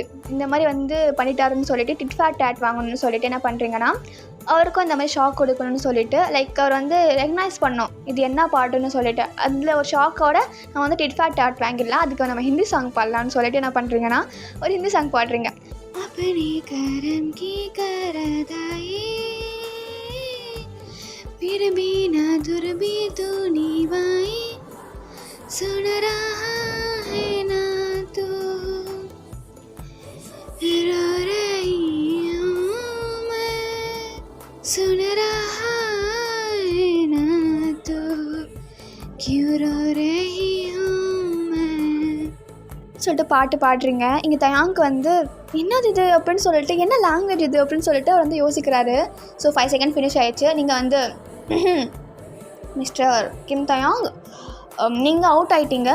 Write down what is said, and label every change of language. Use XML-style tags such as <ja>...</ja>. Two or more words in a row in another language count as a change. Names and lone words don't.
<ta>இந்த மாதிரி வந்து பண்ணிட்டாருன்னு சொல்லிட்டு</ta> <en>tit for tat</en> <ta>வாங்கணும்னு சொல்லிட்டு என்ன பண்ணுறீங்கன்னா, அவருக்கும் இந்த மாதிரி ஷாக் கொடுக்கணும்னு சொல்லிட்டு லைக் அவர் வந்து ரெகனைஸ் பண்ணோம் இது என்ன பாட்டுன்னு சொல்லிட்டு. அதில் ஒரு ஷாக்கோட நம்ம வந்து</ta> <en>tit for tat</en> <ta>வாங்கிடலாம். அதுக்கு நம்ம ஹிந்தி சாங் பாடலான்னு சொல்லிட்டு என்ன பண்ணுறீங்கன்னா, ஒரு ஹிந்தி சாங் பாடுறீங்க.</ta> <hi>अपने करम की करदाई फिर भी ना दूर भी तू निभाई सुन रहा है ना तू रो रही हूँ मैं सुन रहा है ना तू क्यों रो रही हूँ</hi> <ta>சொல்லிட்டு பாட்டு பாடுறீங்க. இங்கே தயாங்க்கு வந்து என்னது இது அப்படின்னு சொல்லிட்டு, என்ன லாங்குவேஜ் இது அப்படின்னு சொல்லிட்டு அவர் வந்து யோசிக்கிறாரு. ஸோ 5</ta> <en>second finish</en> <ta>ஆயிடுச்சு. நீங்கள் வந்து மிஸ்டர் கிம் தயாங், நீங்கள் அவுட் ஆகிட்டீங்க.</ta>